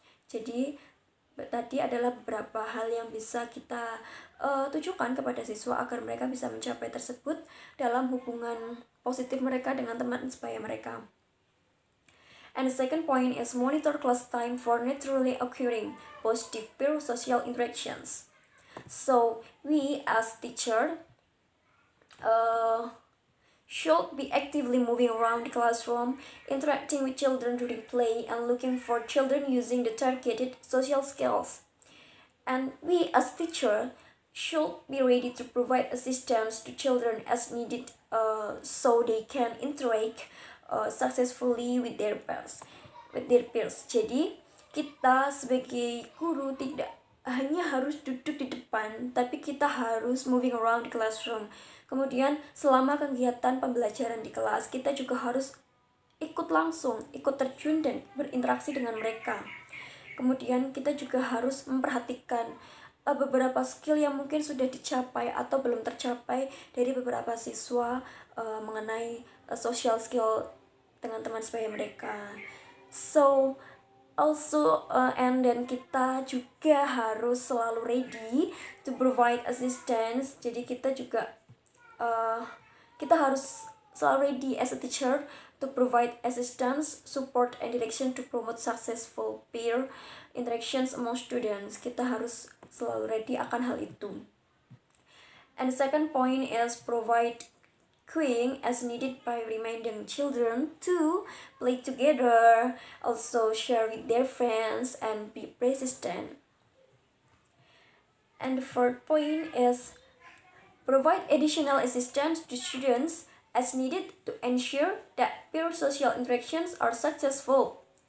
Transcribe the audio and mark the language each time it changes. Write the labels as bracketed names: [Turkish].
[Indonesian] Jadi tadi adalah beberapa hal yang bisa kita tujukan kepada siswa agar mereka bisa mencapai tersebut dalam hubungan positif mereka dengan teman sebaya mereka. [English] And the second point is monitor class time for naturally occurring positive peer social interactions. So we as teacher should be actively moving around the classroom, interacting with children during play, and looking for children using the targeted social skills. And we as teacher should be ready to provide assistance to children as needed, so they can interact successfully with their peers. [Indonesian] Jadi kita sebagai guru tidak hanya harus duduk di depan, tapi kita harus [English] moving around the classroom. [Indonesian] Kemudian selama kegiatan pembelajaran di kelas, kita juga harus ikut langsung, ikut terjun dan berinteraksi dengan mereka. Kemudian kita juga harus memperhatikan beberapa skill yang mungkin sudah dicapai atau belum tercapai dari beberapa siswa mengenai social skill dengan teman sebaya mereka. [English] So also and then [Indonesian] kita juga harus selalu [English] ready to provide assistance. [Indonesian] Jadi kita juga kita harus selalu [English] ready as a teacher to provide assistance, support, and direction to promote successful peer interactions among students. [Indonesian] Kita harus selalu ready akan hal itu. [English] And the second point is provide cueing as needed by reminding children to play together, also share with their friends, and be persistent. And the third point is provide additional assistance to students as needed to ensure that peer social interactions are successful.